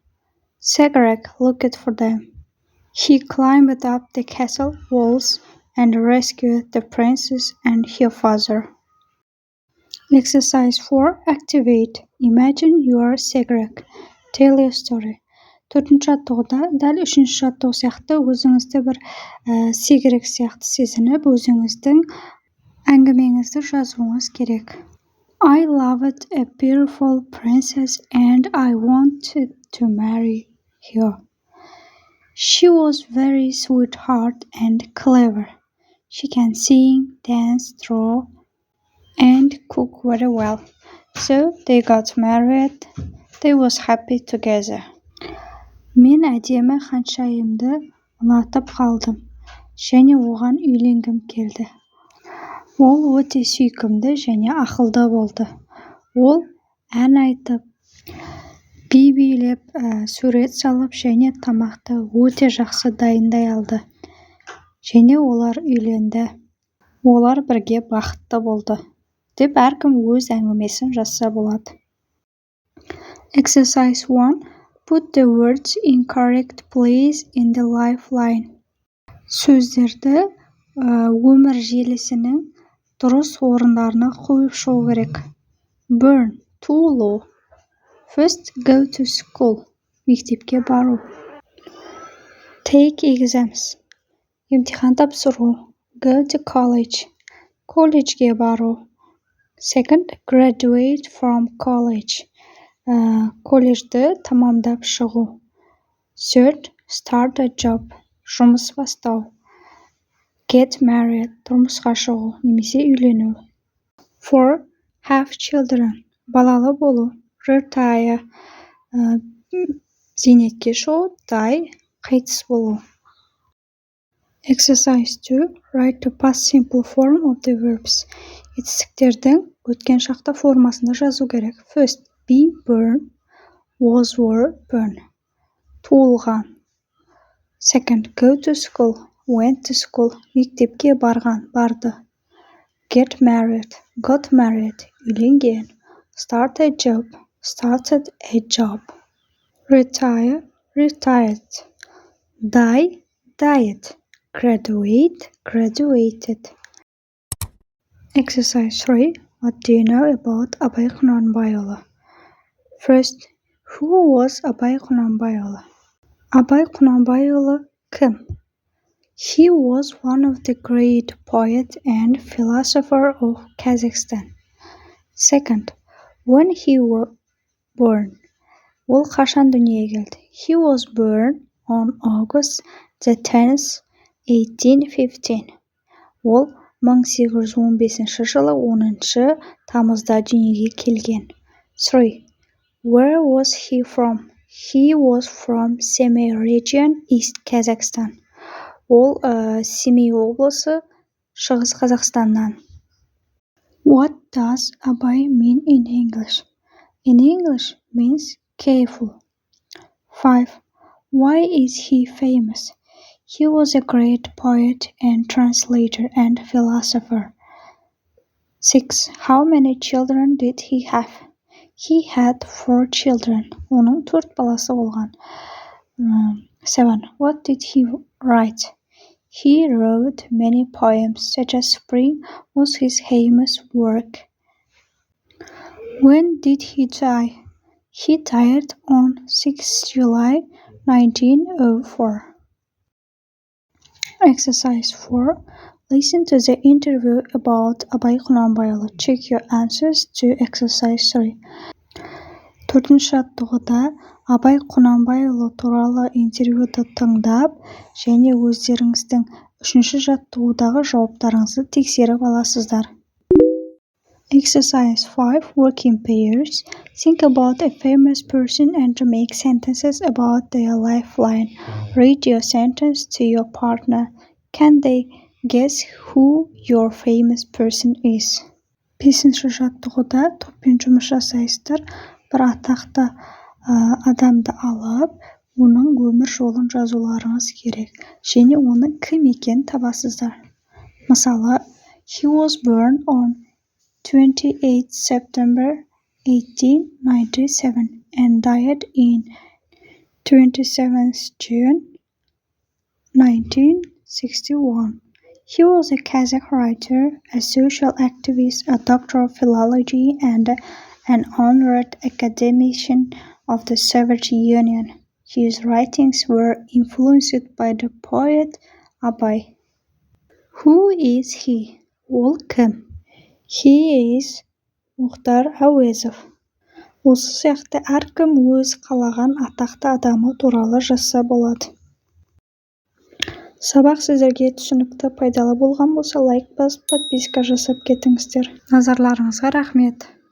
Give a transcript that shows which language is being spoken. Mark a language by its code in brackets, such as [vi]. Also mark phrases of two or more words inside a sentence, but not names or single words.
[en] Segorek looked for them. He climbed up the castle walls and rescued the princess and her father. Exercise 4. Activate. Imagine you are Segorek. Tell your story. [kk] 4-ші жаттығуда дәл 3-ші жаттығу сияқты өзіңізді бір сегірек сияқты сезініп, өзіңіздің әңгімеңізді жазуыңыз керек. [en] I loved a beautiful princess and I wanted to marry her. She was very sweetheart and clever. She can sing, dance, draw, and cook very well. So they got married. They was happy together. [kk] Мен әдемі ханшайымды ұнатып қалдым, және оған үйленгім келді. Ол өте сүйкімді және ақылды болды. Ол ән айтып, би билеп, сурет салып және тамақты өте жақсы дайындай алды. Және олар үйленді. Олар бірге бақытты болды. Деп әркім өз әңгімесін жазса болады. [en] Exercise 1. Put the words in correct place in the lifeline. [kk] Сөздерді өмір желісінің дұрыс орындарына қойып шығу керек. [en] Burn, тулу. First, go to school. [kk] Мектепке бару. [en] Take exams. [kk] Емтихан тапсыру. [en] Go to college. [kk] Колледжге бару. [en] Second, graduate from college. [kk] Колледжді тамамдап шығу. [en] Third, start a job. [kk] Жұмыс бастау. [en] Get married. [kk] Тұрмысқа шығу, немесе үйлену. [en] 4. Have children. [kk] Балалы болу. [en] Retire. [kk] Зейнетке шығу. [en] Die. [kk] Қайтыс болу. Exercise 2. [en] Write the past simple form of the verbs. [kk] Етістіктердің өткен шақта формасында жазу керек. [en] First, be, burn. Was, were, burn. Туылған. Second, go to school. Went to school. [kk] Мектепке барған, барды. [en] Get married. Got married. Үйленген. Start a job. Started a job. Retire. Retired. Die. Died. Graduate. Graduated. Exercise 3. What do you know about Абай Құнанбайұлы? First, who was Абай Құнанбайұлы? [kk] Абай Құнанбайұлы кім? [en] He was one of the great poet and philosopher of Kazakhstan. Second, when he was born. [kk] Ол қашан дүниеге келді? [en] He was born on August the 10th, 1815. [kk] Ол 1815 жылы 10 тамызда дүниеге келген. 3. [en] Where was he from? He was from Semey region, East Kazakhstan. [kk] Ол Семей облысы, Шығыс Қазақстаннан. [en] What does Абай mean in English? In English means careful. 5. Why is he famous? He was a great poet and translator and philosopher. 6. How many children did he have? He had 4 children. [kk] Оның 4 баласы болған. [en] 7. What did he write? He wrote many poems, such as Spring was his famous work. When did he die? He died on 6 July 1904. Exercise 4. Listen to the interview about Абай Құнанбайұлы. Check your answers to exercise 3. [kk] 4-ші жаттығуда Абай Құнанбайұлы туралы интервьюді тыңдап, және өздеріңіздің 3-ші жаттығудағы жауаптарыңызды тексеріп аласыздар. [en] Exercise 5. Work in pairs. Think about a famous person and make sentences about their lifeline. Read your sentence to your partner. Can they guess who your famous person is? [kk] 5-ші жаттығуда топпен жұмыс жасайсыздар. Бір атақты адамды алып, оның өмір жолын жазуларыңыз керек. Және оның кім екенін табасыздар. Мысалы, [en] he was born on 28 September 1897 and died in 27th June 1961. He was a Kazakh writer, a social activist, a doctor of philology, and an honored academician of the Soviet Union. His writings were influenced by the poet Abay. Who is he? [kk] Ол кім? [en] He is Мұхтар Әуезов. [kk] Осы сияқты әркім өз қалаған атақты адамы туралы жазса болады. Сабақ сіздерге түсінікті, пайдалы болған болса, лайк басып, подписка жасап кетіңіздер. Назарларыңызға рахмет.